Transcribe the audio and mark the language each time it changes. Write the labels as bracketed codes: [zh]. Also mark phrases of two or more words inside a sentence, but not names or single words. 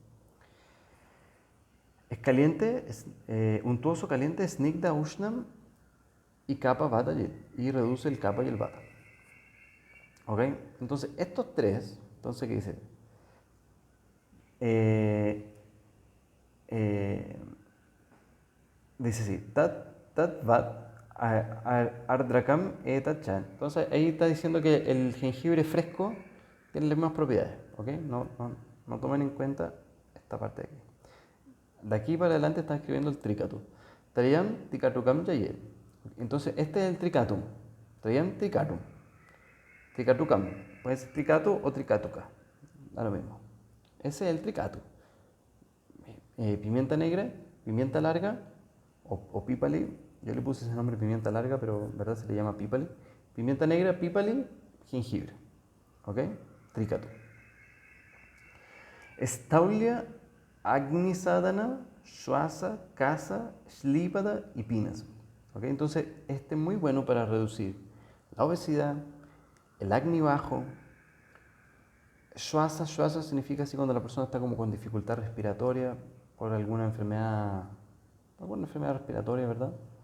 [es] Es caliente, untuoso, caliente, [sa] snigda, ushnam [es] y kapha, vata y reduce el kapha y el vata. ¿Okay? Entonces estos tres, entonces ¿qué dice? Dice así, [sa] tat vat ardrakam etat chan. [es] Entonces ahí está diciendo que el jengibre fresco tiene las mismas propiedades, ¿ok? No tomen en cuenta esta parte de aquí. De aquí para adelante está escribiendo el trikatu. [sa] Trayam tikatukam yayet. [es] Entonces este es el trikatum. [sa] Trayam trikatum. Trikatukam. [es] Puede ser trikatu o trikatuka. Da lo mismo. Ese es el trikatu. Pimienta negra, pimienta larga o pípali. Yo le puse ese nombre pimienta larga, pero en verdad se le llama pípali. Pimienta negra, pípali, jengibre. ¿Ok? Trikatu. [sa] Staulia, Agni Sadhana, Shwasa, Kasa, Shlipada y Pinas. ¿Ok? [es] Entonces, este es muy bueno para reducir la obesidad, el Agni bajo. Shwasa significa así cuando la persona está como con dificultad respiratoria por alguna enfermedad respiratoria, ¿verdad?